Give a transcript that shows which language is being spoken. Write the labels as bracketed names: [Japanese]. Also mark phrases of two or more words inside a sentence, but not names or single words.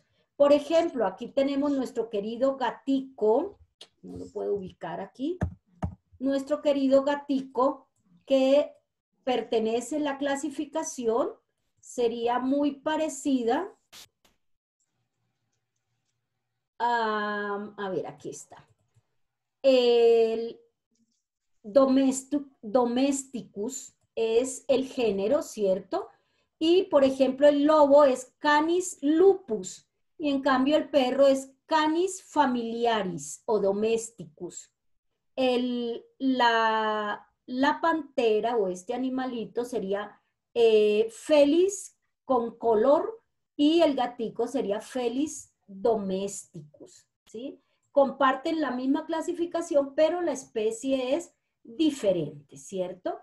[Spanish] Por ejemplo, aquí tenemos nuestro querido gatico, no lo puedo ubicar aquí, nuestro querido gatico que pertenece a la clasificación, sería muy parecida a ver, aquí está. El Domesticus es el género, ¿cierto? Y, por ejemplo, el lobo es Canis lupus y en cambio el perro es Canis familiaris o domesticus. La pantera o este animalito sería Felis con color y el gatico sería Felis domesticus, ¿sí? Comparten la misma clasificación, pero la especie es diferente, ¿cierto?